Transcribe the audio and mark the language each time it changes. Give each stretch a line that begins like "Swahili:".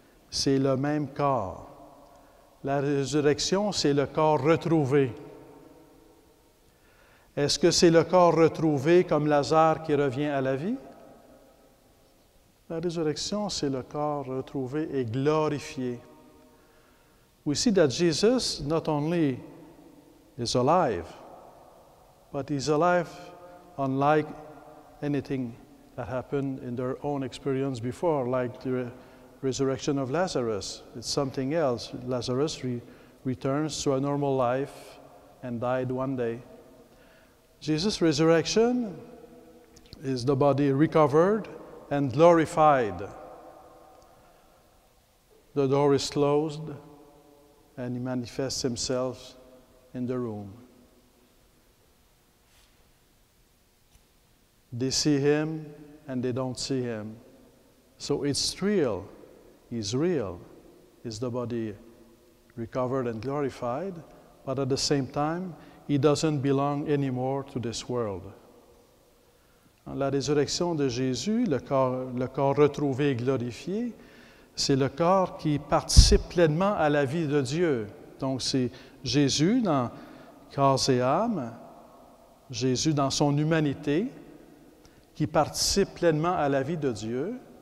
French: C'est le même corps. La résurrection, c'est le corps retrouvé. Est-ce que c'est le corps retrouvé comme Lazare qui revient à la vie? La résurrection, c'est le corps retrouvé et glorifié.
English: We see that Jesus not only is alive, but he's alive unlike anything that happened in their own experience before, like the resurrection of Lazarus. It's something else. Lazarus returns to a normal life and died one day. Jesus' resurrection is the body recovered and glorified. The door is closed, and he manifests himself in the room. They see him, and they don't see him. So it's real. He's real. Is the body recovered and glorified, but at the same time, he doesn't belong anymore to this world.
French: La résurrection de Jésus, le corps retrouvé et glorifié, c'est le corps qui participe pleinement à la vie de Dieu. Donc c'est Jésus dans corps et âme, Jésus dans son humanité, qui participe pleinement à la vie de Dieu.